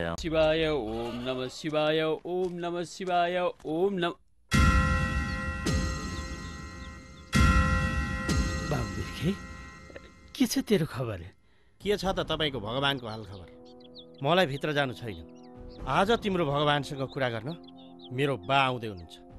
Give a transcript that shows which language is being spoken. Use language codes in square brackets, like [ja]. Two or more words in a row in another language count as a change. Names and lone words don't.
[sa] शिवाय ओम नमः शिवाय ओम नमः शिवाय ओम नमः। [ne] बाबु बिर्खे, के छ तेरो खबर? के छ त तपाईको भगवानको हाल खबर? मलाई भित्र जानु छैन। आज तिम्रो भगवानसँग कुरा गर्न मेरो बा आउँदै हुनुहुन्छ।